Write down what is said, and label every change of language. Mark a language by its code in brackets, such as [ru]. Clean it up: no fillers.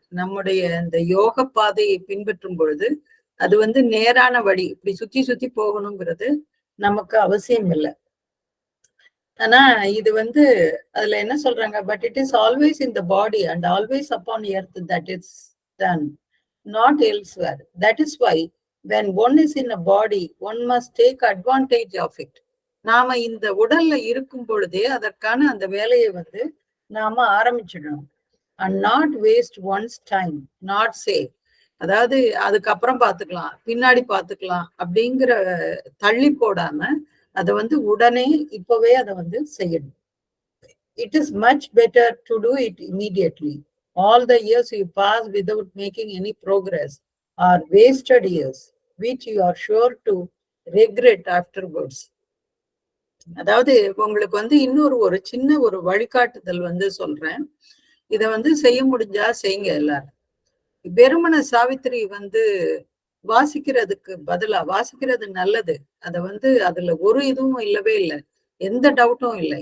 [ta] நம்முடைய இந்த யோக பாதையை பின்பற்றும் பொழுது அது நேரான வழி, இப்படி சுத்தி சுத்தி போகணுங்கிறது நமக்கு அவசியம் இல்லை. ஆனா இது அதுல என்ன சொல்றாங்க, [en] But it is always in the body and always upon earth that is done, not elsewhere. That is why when one is in a body one must take advantage of it. [ta] நாம இந்த உடல்ல இருக்கும் பொழுதே அதற்கான அந்த வேலையை நாம ஆரம்பிச்சிடணும். [en] and not waste one's time, not say [ta] அதாவது அதுக்கப்புறம் பாத்துக்கலாம், பின்னாடி பாத்துக்கலாம் அப்படிங்கிற தள்ளி போடாம அதை உடனே இப்பவே அதை செய்யணும். [en] It is much better to do it immediately. All the years you pass without making any progress are wasted years which you are sure to regret afterwards. [ta] அதாவது உங்களுக்கு இன்னொரு ஒரு சின்ன ஒரு வழிகாட்டுதல் சொல்றேன். இத செய்ய முடிஞ்சா செய்யுங்க எல்லாரும். வெறுமன சாவித்திரி வாசிக்கிறதுக்கு பதிலா, வாசிக்கிறது நல்லது, அத அதுல ஒரு இதுவும் இல்லவே இல்லை, எந்த டவுட்டும் இல்லை.